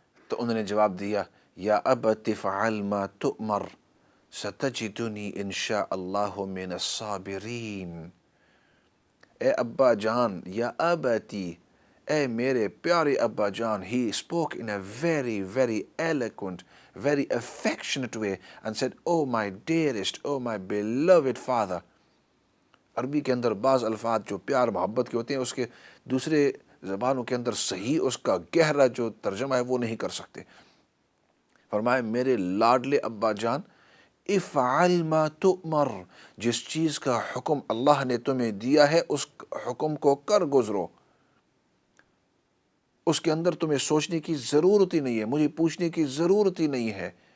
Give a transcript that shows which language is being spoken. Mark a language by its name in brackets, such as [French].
[Urdu] تو انہوں نے جواب دیا [Arabic] یا ابت فعل ما تؤمر ستجدنی انشاء اللہ من الصابرین۔ [Urdu] اے ابا جان، یا اباتی، اے میرے پیارے ابا جان. [English] He spoke in a very, very eloquent, very affectionate way and said, oh my dearest, oh my beloved father. [Urdu] عربی کے اندر بعض الفاظ جو پیار محبت کے ہوتے ہیں اس کے دوسرے زبانوں کے اندر صحیح اس کا گہرا جو ترجمہ ہے وہ نہیں کر سکتے. فرمایا میرے لاڈلے ابا جان، [Arabic] افعل ما تؤمر، [Urdu] جس چیز کا حکم اللہ نے تمہیں دیا ہے اس حکم کو کر گزرو، اس کے اندر تمہیں سوچنے کی ضرورت ہی نہیں ہے، مجھے پوچھنے کی ضرورت ہی نہیں ہے.